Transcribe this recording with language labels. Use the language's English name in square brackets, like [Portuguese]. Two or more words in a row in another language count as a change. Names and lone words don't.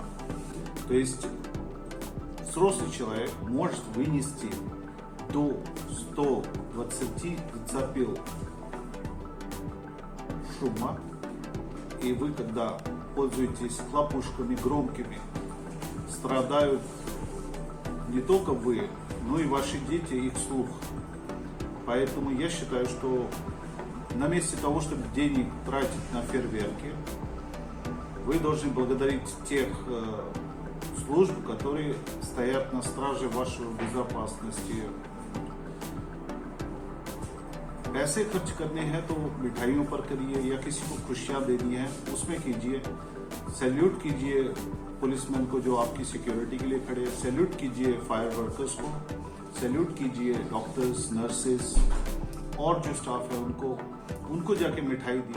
[Russian] То есть взрослый человек может вынести до 120 децибел шума, и вы, когда пользуетесь хлопушками громкими, страдают не только вы, но и ваши дети, их слух. Поэтому я считаю, что на месте того, чтобы денег тратить на фейерверки, вы должны благодарить тех служб, которые стоят на страже вашей безопасности. [Hindi] पैसे खर्च करने हैं तो मिठाइयों पर करिए, या किसी को खुशियाँ देनी है उसमें कीजिए. सैल्यूट कीजिए पुलिसमैन को जो आपकी सिक्योरिटी के लिए खड़े हैं. सैल्यूट कीजिए [English] fire workers [Hindi] को. सैल्यूट कीजिए [English] doctors, nurses, [Hindi] और जो स्टाफ है उनको जाके मिठाई दी।